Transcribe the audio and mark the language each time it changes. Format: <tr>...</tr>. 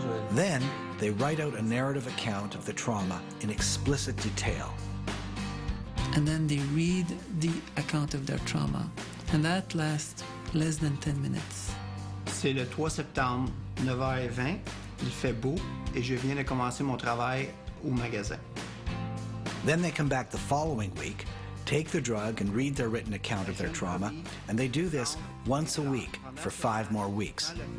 <en>Then, they write out a narrative account of the trauma in explicit detail. And then they read the account of their trauma, and that lasts less than 10 minutes.</en> <fr>C'est le 3 septembre, 9h20. Il fait beau et je viens de commencer mon travail au magasin.</fr> <en>Then they come back the following week, take the drug and read their written account of their trauma, and they do this once a week for 5 more weeks.</en>